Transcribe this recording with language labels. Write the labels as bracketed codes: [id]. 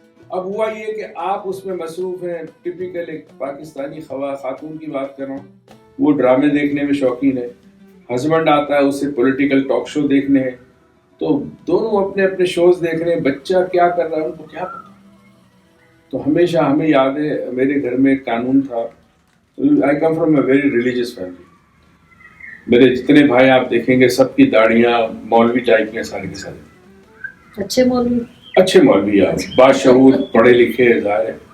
[ur] اب ہوا یہ کہ آپ اس میں مصروف ہیں. ٹپیکل ایک پاکستانی خاتون کی بات کر رہا ہوں, وہ ڈرامے دیکھنے میں شوقین ہے. ہسبینڈ آتا ہے اسے پولیٹیکل ٹاک شو دیکھنے ہیں, تو دونوں اپنے اپنے شوز دیکھ رہے ہیں. بچہ کیا کر رہا ہے ان کو کیا پتا. تو ہمیشہ ہمیں یاد ہے میرے گھر میں ایک قانون تھا. [en] I come from a very religious family. [ur] میرے جتنے بھائی آپ دیکھیں گے سب کی داڑیاں مولوی ٹائپ میں سارے کے سارے. اچھے مولوی اچھے مولوی آپ باشعور پڑھے لکھے ظاہر ہے.